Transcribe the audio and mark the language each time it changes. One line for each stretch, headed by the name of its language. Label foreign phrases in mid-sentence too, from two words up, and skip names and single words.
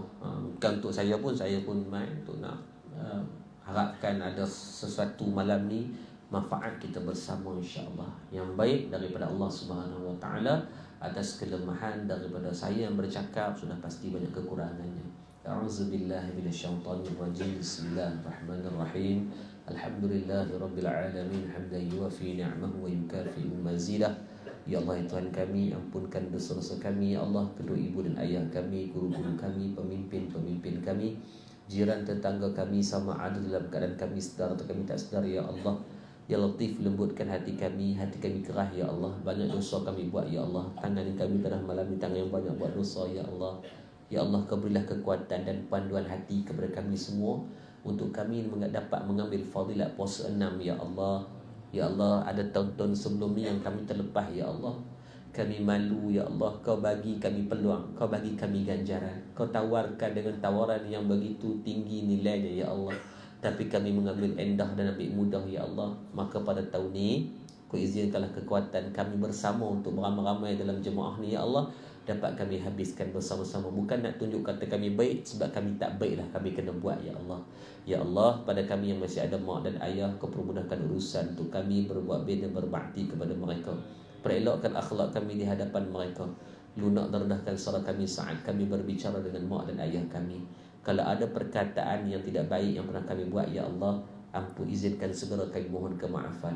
Malay: Bukan untuk saya pun main untuk nak harapkan ada sesuatu malam ni manfaat kita bersama, insyaAllah, yang baik daripada Allah
Arabic: سبحانه وتعالى.
Malay: Atas kelemahan daripada saya yang bercakap, sudah pasti banyak kekurangannya.
Arabic: أعوذ بالله من الشيطان الرجيم. بسم الله الرحمن الرحيم. الحمد لله رب العالمين، حمدا يوافي نعمه ويكافئ مزيده.
Malay: Ya Allah, ya Tuhan kami, ampunkan dosa-dosa kami, ya Allah, kedua ibu dan ayah kami, guru-guru kami, pemimpin-pemimpin kami, jiran tetangga kami, sama ada dalam keadaan kami sedar atau kami tak sedar, ya Allah. Ya Latif, lembutkan hati kami kerah, ya Allah. Banyak dosa kami buat, ya Allah. Tangan kami telah malam ni tangan yang banyak buat dosa, ya Allah. Ya Allah, berilah kekuatan dan panduan hati kepada kami semua, untuk kami dapat mengambil fadilat puasa 6, ya Allah. Ya Allah, ada tahun-tahun sebelum ni yang kami terlepas, ya Allah. Kami malu ya Allah. Kau bagi kami peluang, Kau bagi kami ganjaran, Kau tawarkan dengan tawaran yang begitu tinggi nilainya ya Allah. Tapi kami mengambil endah dan ambil mudah ya Allah. Maka pada tahun ni Kau izinkanlah kekuatan kami bersama untuk beramai-ramai dalam jemaah ni ya Allah, dapat kami habiskan bersama-sama. Bukan nak tunjuk kata kami baik, sebab kami tak baiklah kami kena buat ya Allah. Ya Allah, pada kami yang masih ada mak dan ayah, Kau permudahkan urusan untuk kami berbuat baik dan berbakti kepada mereka. Perelokkan akhlak kami di hadapan mereka. Lunak dan rendahkan suara kami saat kami berbicara dengan mak dan ayah kami. Kalau ada perkataan yang tidak baik yang pernah kami buat ya Allah, ampun izinkan segera kami mohon kemaafan.